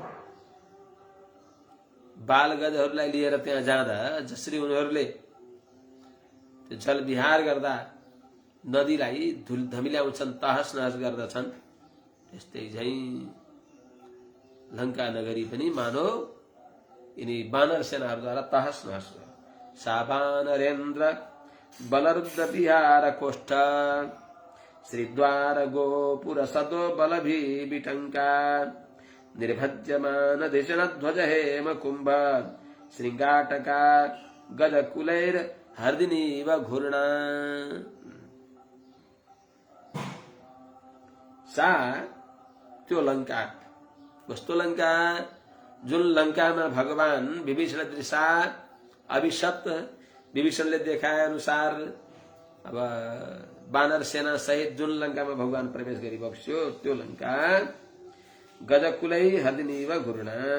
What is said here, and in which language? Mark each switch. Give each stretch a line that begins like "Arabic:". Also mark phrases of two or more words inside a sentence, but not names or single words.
Nepali: बालगजहरूलाई लिएर त्यहाँ जाँदा जसरी उनीहरूले त्यो जल विहार गर्दा नदीलाई धमिल्याउँछन्, तहस नहस गर्दछन्, त्यस्तै झैं लंका नगरी पनि मानव यिनी बानर सेनाहरूद्वारा तहस नहस भयो।
Sanskrit: सा बानरेन्द्र बलरुद्र विहार कोष्ठ श्रीद्वार गोपुर सदो बलभी विटंका निर्भज्यमान धिषण ध्वज हेम कुंभ श्रृंगाटका गजकुलैर हर्दिनीव घूर्णा।
Nepali: सा त्यो लंका, कस्तो लंका? जुन लंकामा भगवान
Sanskrit: विभीषण दृशा अभिशत,
Nepali: विभीषणले देखाए अनुसार अब बानर सेना सहित जुन लंकामा भगवान प्रवेश गरी बक्स्यो त्यो लंका
Sanskrit: गजकुलै हर्दिनीव घूर्णा,